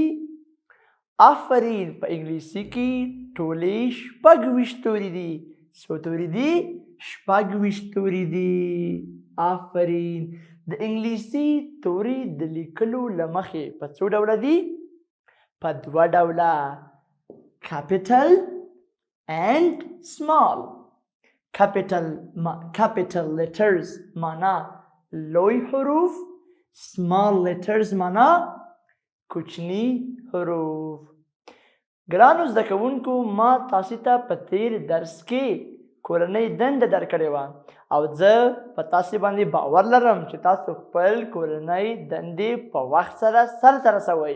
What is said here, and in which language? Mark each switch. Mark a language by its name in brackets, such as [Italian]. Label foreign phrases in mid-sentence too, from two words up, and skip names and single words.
[Pashto] آفرین. په انګلیسي کې ټولې 26 تورې دي. څو تورې دي؟ 26 تورې دي. آفرین. د انګلیسي تورې د لیکلو له مخې په څو ډوله دي؟ په 2 ډوله، [English] capital and small. capital letters [Pashto] معنا لوی حروف، [English] small letters [Pashto] معنا کوچني حروف. ګرانو زده کوونکو، ما تاسې ته په تیر درس کې کورنۍ دنده درکړې وه او زه په تاسې باندې باور لرم چې تاسو خپل کورنۍ دندې په وخت سره سرته رسوئ.